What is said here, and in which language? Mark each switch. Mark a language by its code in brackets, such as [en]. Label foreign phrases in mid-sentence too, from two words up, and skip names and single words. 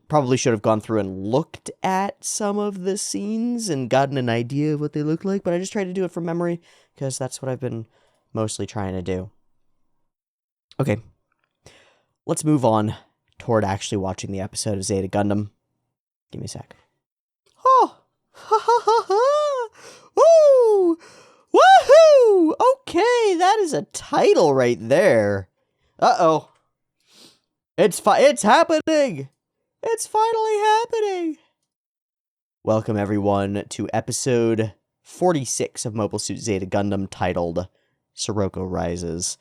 [en] Probably should have gone through and looked at some of the scenes and gotten an idea of what they look like, but I just tried to do it from memory because that's what I've been mostly trying to do. Okay. Let's move on toward actually watching the episode of Zeta Gundam. Give me a sec. Oh! Ha ha ha ha! Woo! Woohoo! Okay, that is a title right there. Uh-oh. It's happening! It's finally happening! Welcome, everyone, to episode 46 of Mobile Suit Zeta Gundam, titled Sirocco Rises.